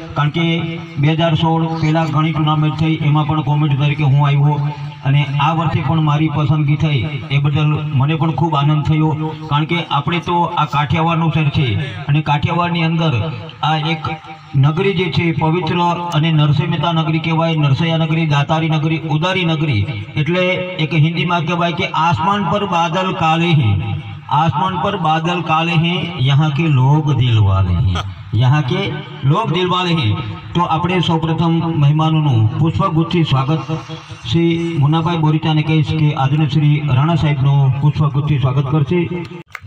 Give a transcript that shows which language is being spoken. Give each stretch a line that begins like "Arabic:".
Gujarati: કારણ કે 2016 પહેલાં ઘણી ટુર્નામેન્ટ થઈ એમાં પણ કોમેન્ટ તરીકે હું આવ્યો અને આ વર્ષે પણ મારી પસંદગી થઈ એ બદલ મને પણ ખૂબ આનંદ થયો। કારણ કે આપણે તો આ કાઠિયાવાડનું શહેર છે અને કાઠિયાવાડની અંદર આ એક નગરી જે છે પવિત્ર અને નરસિંહ મહેતા નગરી કહેવાય, નરસૈયા નગરી, દાતારી નગરી, ઉદારી નગરી। એટલે એક હિન્દીમાં કહેવાય કે
Hindi: आसमान पर बादल काले हैं, आसमान पर बादल काले हैं, यहाँ के लोग दिल वाले हैं, यहाँ के लोग दिल वाले हैं।
Gujarati: तो આપણે સૌપ્રથમ મહેમાનોનું પુષ્પગુચ્છથી સ્વાગત શ્રી મુન્નાભાઈ બોરીચાને કહીશ કે આદરણીય શ્રી રાણા સાહેબનું પુષ્પગુચ્છથી સ્વાગત કરશે।